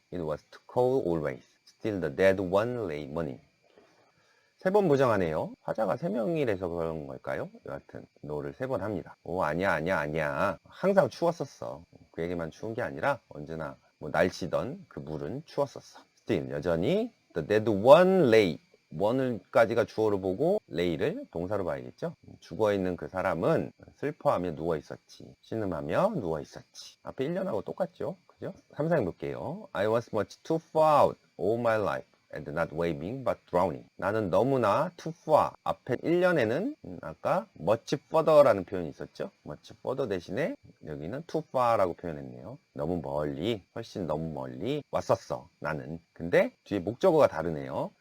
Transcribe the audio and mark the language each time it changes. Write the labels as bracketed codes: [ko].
[en] It was too cold always. Still the dead one lay mourning. [ko] 3번 부정하네요. 화자가 3명이라서 그런 걸까요? 여하튼 no를 3번 합니다. 오, 아니야, 아니야, 아니야. 항상 추웠었어. 그에게만 추운 게 아니라 언제나 날씨던 그 물은 추웠었어. [en] Still, [ko] 여전히 [en] the dead one lay. [ko] one까지가 주어로 보고 lay를 동사로 봐야겠죠. 죽어있는 그 사람은 슬퍼하며 누워있었지. 신음하며 누워있었지. 앞에 1년하고 똑같죠. 그죠? 3, 4행 볼게요. [en] I was much too far out all my life. and not waving but drowning. [ko] 나는 너무나 too far. 앞에 1년에는 아까 much further라는 표현이 있었죠. much further 대신에 여기는 too far라고 표현했네요. 너무 멀리, 훨씬 너무 멀리 왔었어. 나는. 근데 뒤에 목적어가 다르네요.